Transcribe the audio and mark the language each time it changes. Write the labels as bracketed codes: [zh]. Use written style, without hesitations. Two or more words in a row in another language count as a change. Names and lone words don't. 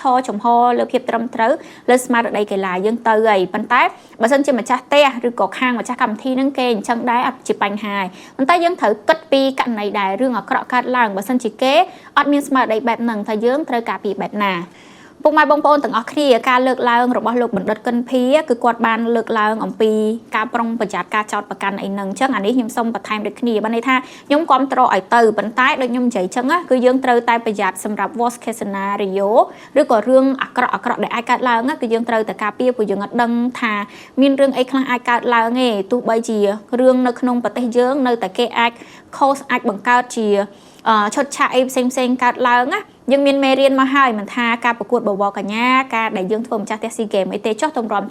[km] ចំហលើភាពត្រឹមត្រូវលើស្មារតីកីឡាយើងទៅហើយប៉ុន្តែបើសិនជាម្ចាស់ផ្ទះឬក៏ខាងម្ចាស់កម្មវិធីហ្នឹងគេអញ្ចឹងដែរអត់ជាបញ្ហាប៉ុន្តែយើងត្រូវគិតពីករណីដែលរឿងអាក្រក់កើតឡើងបើសិនជាគេអត់មានស្មារតីបែបហ្នឹងថាយើងត្រូវការពីបែបណាពុកម៉ែបងប្អូនទាំងអស់គ្នាការលើក ឡើងរបស់លោកបណ្ឌិតកិនភីគឺគាត់បានលើកឡើងអំពីការប្រុងប្រយ័ត្នការចោទប្រកាន់អីហ្នឹងអញ្ចឹងអានេះខ្ញុំសូមបន្ថែមដូចគ្នាបានន័យថាខ្ញុំគ្រប់គ្រងឲ្យទៅប៉ុន្តែដូចខ្ញុំនិយាយអញ្ចឹងគឺយើងត្រូវតែប្រយ័ត្នសម្រាប់ [en] worst case scenario [km] ឬ ក៏រឿងអាក្រក់ដែលអាចកើតឡើងគឺយើងត្រូវតែការពារព្រោះយើងអត់ដឹងថាមានរឿងអីខ្លះអាចកើតឡើងទេទោះបីជារឿងនៅក្នុងប្រទេសយើងនៅតែគេអាច cause អាចបង្កើត ជាឈុតឆាកអីផ្សេងកើតឡើងណាយើងមានមេរៀនមកហើយមិនថាការប្រកួតបវរកញ្ញាការដែលយើងធ្វើម្ចាស់ផ្ទះស៊ីហ្គេមអីទេចុះតម្រាំ